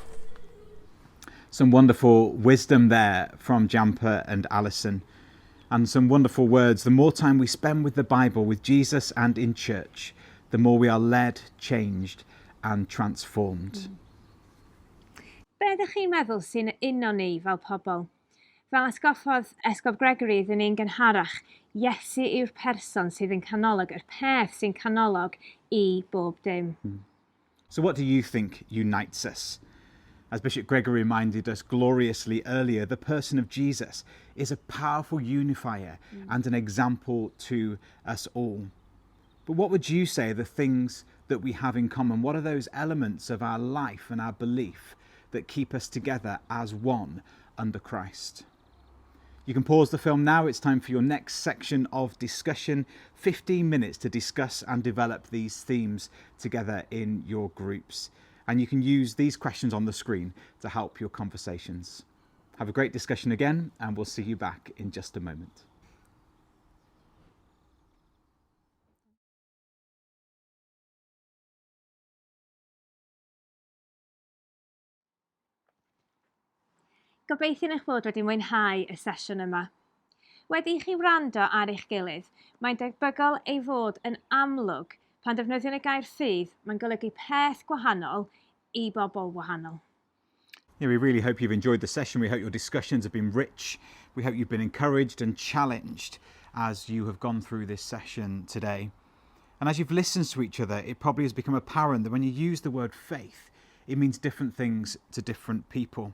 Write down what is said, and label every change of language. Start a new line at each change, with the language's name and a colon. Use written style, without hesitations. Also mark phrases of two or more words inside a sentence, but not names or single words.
English: Some wonderful wisdom there from Jamper and Alison. And some wonderful words. The more time we spend with the Bible, with Jesus and in church, the more we are led, changed and transformed.
Welsh: Be ydych chi'n meddwl sy'n uno ni fel pobl? Fel esgoffodd Esgob Gregory iddyn ni'n gynharach, Iesu yw'r person sydd yn canolog, yr peth sy'n canolog i bob dim.
English: So what do you think unites us? As Bishop Gregory reminded us gloriously earlier, the person of Jesus is a powerful unifier and an example to us all. But what would you say are the things that we have in common? What are those elements of our life and our belief that keep us together as one under Christ? You can pause the film now. It's time for your next section of discussion. 15 minutes to discuss and develop these themes together in your groups. And you can use these questions on the screen to help your conversations. Have a great discussion again, and we'll see you back in just a moment.
Welsh: Gobeithio'n eich bod wedi mwynhau y sesiwn yma. Wedi i chi wrando ar eich gilydd, mae'n debygol ei fod yn amlwg pan defnyddion y gair ffydd, mae'n golygu peth gwahanol i bobl wahanol.
English: Yeah, we really hope you've enjoyed the session. We hope your discussions have been rich. We hope you've been encouraged and challenged as you have gone through this session today. And as you've listened to each other, it probably has become apparent that when you use the word faith, it means different things to different people.